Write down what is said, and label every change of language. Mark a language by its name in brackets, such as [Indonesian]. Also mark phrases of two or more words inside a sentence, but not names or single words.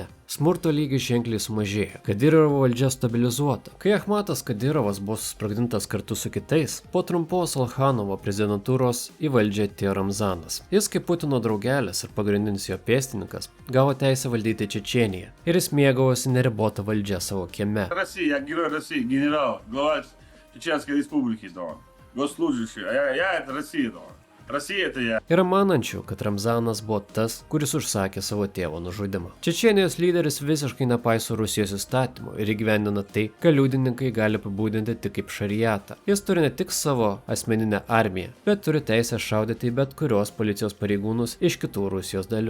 [Lithuanian] Smurto lygis ženkliai sumažėjo, Kadyrovo valdžia stabilizuota. Kai Achmatas Kadyrovas buvo susprogdintas kartu su kitais, po trumpos Alchanovo prezidentūros į valdžią atėjo Ramzanas. Jis kaip Putino draugelis ir pagrindinis jo pėstininkas gavo teisę valdyti Čečėniją ir jis mėgavosi neribotą valdžią savo kieme. [Russian] Россия, я герой России, генерал, глава Чеченской республики, госслужащий, я это Россия, Россия это я. [Lithuanian] Yra manančių, kad Ramzanas buvo tas, kuris užsakė savo tėvo nužudimą. Čečėnijos lyderis visiškai nepaiso Rusijos įstatymų ir įgyvendina tai, ką liudininkai gali apibūdinti tik kaip šariatą. Jis turi ne tik savo asmeninę armiją, bet turi teisę šaudyti į bet kurios policijos pareigūnus iš kitų Rusijos dalių.